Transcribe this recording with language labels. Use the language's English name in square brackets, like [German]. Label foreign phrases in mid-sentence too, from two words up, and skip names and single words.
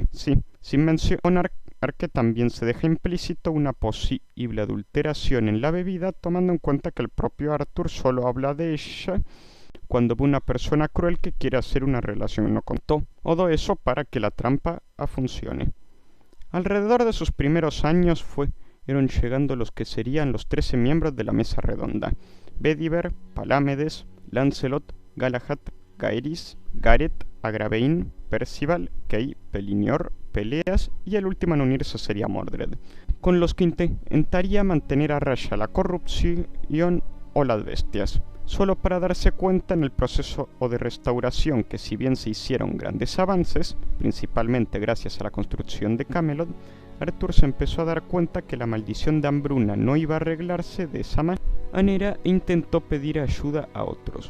[Spanish] Sí, sin mencionar que también se deja implícito una posible adulteración en la bebida, tomando en cuenta que el propio Arthur solo habla de ella cuando ve una persona cruel que quiere hacer una relación no contó. Todo eso para que la trampa funcione. Alrededor de sus primeros años fueron llegando los que serían los 13 miembros de la mesa redonda: Bedivere, Palámedes, Lancelot, Galahad, Gaerys, Gareth, Agravain, Percival, Kay, Pellinore, Peleas y el último en unirse sería Mordred, con los que intentaría mantener a raya la corrupción o las bestias, solo para darse cuenta en el proceso de restauración que, si bien se hicieron grandes avances, principalmente gracias a la construcción de Camelot, Arthur se empezó a dar cuenta que la maldición de hambruna no iba a arreglarse de esa manera e intentó pedir ayuda a otros.